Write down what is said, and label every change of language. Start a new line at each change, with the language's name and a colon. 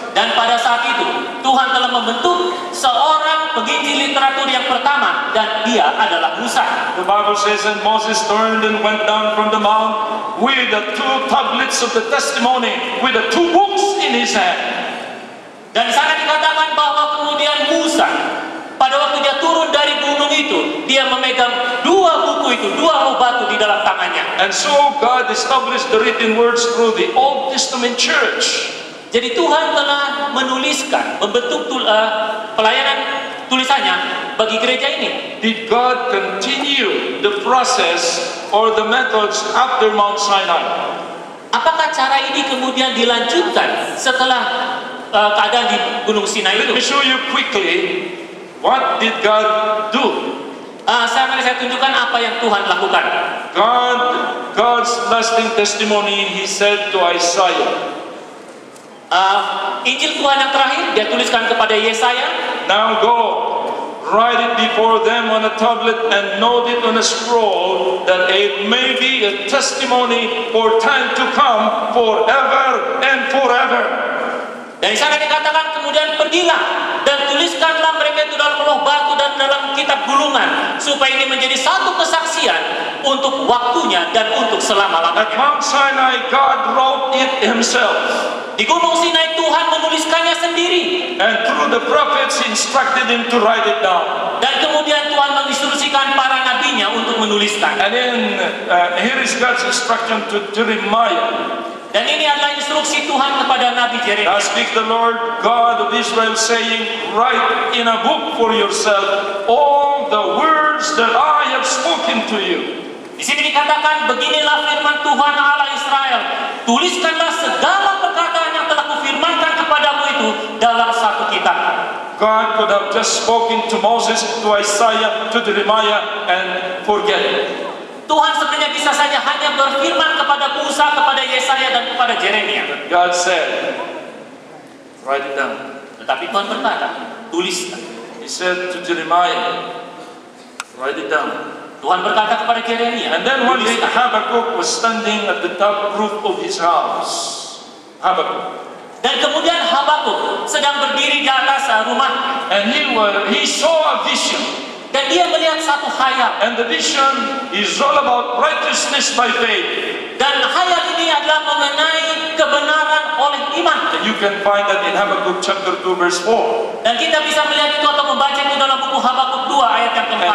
Indonesian: Dan pada saat itu, Tuhan telah membentuk seorang penginjil literatur yang pertama, dan dia adalah Musa.
English: The Bible says, and Moses turned and went down from the mount with the 2 tablets of the testimony, with the 2 books in his hand.
Indonesian: Dan di sana dikatakan bahwa kemudian Musa, pada waktu dia turun dari gunung itu, dia memegang 2 buku itu, 2 buah batu di dalam tangannya.
English: And so God established the written words through the Old Testament church.
Indonesian: Jadi Tuhan telah menuliskan, membentuk pelayanan tulisannya bagi gereja ini.
English: Did God continue the process or the methods after Mount Sinai?
Indonesian: Apakah cara ini kemudian dilanjutkan setelah keadaan di Gunung Sinai
English: Let
Indonesian: itu?
English: me show you quickly what did God do.
Indonesian: Saya tunjukkan apa yang Tuhan lakukan.
English: God's lasting testimony, he said to Isaiah,
Indonesian: Injil Tuhan yang terakhir dia tuliskan kepada Yesaya.
English: now go, write it before them on a tablet and note it on a scroll, that it may be a testimony for time to come, forever and forever.
Indonesian: Dari sana dikatakan kemudian pergilah dan tuliskanlah mereka itu dalam loh batu dan dalam kitab gulungan, supaya ini menjadi satu kesaksian untuk waktunya dan untuk
English: At
Indonesian: selama-lamanya.
English: Mount Sinai, God wrote it himself.
Indonesian: Di Gunung Sinai Tuhan menuliskannya sendiri,
English: And through the prophets, he instructed him to write it down.
Indonesian: dan kemudian Tuhan menginstruksikan para nabinya untuk menuliskan.
English: And then here is God's instruction to Jeremiah.
Indonesian: Dan ini adalah instruksi Tuhan kepada Nabi
English: Now
Indonesian: Yeremia.
English: speak the Lord God of Israel, saying, write in a book for yourself all the words that I have spoken to you.
Indonesian: Di sini dikatakan, beginilah firman Tuhan Allah Israel, tuliskanlah segala perkataan yang telah kufirmankan kepadamu itu dalam satu kitab.
English: God could have just spoken to Moses, to Isaiah, to Jeremiah, and forget it.
Indonesian: Tuhan sebenarnya bisa saja hanya berfirman kepada Musa, kepada Yesaya, dan kepada Yeremia.
English: God said, write it down.
Indonesian: Tetapi Tuhan berkata, tuliskan.
English: He said to Jeremiah, write it down.
Indonesian: Tuhan berkata kepada Yeremia,
English: And then one day
Indonesian: tuliskan.
English: Habakkuk was standing at the top roof of his house. Habakkuk.
Indonesian: Dan kemudian Habakuk sedang berdiri di atas rumah,
English: And he saw a vision.
Indonesian: dan dia melihat satu khayal.
English: And the vision is all about righteousness by faith.
Indonesian: Dan khayal ini adalah mengenai kebenaran oleh iman.
English: And you can find that in Habakkuk chapter 2 verse 4.
Indonesian: Dan kita bisa melihat itu atau membaca itu dalam buku Habakuk 2 ayat yang keempat.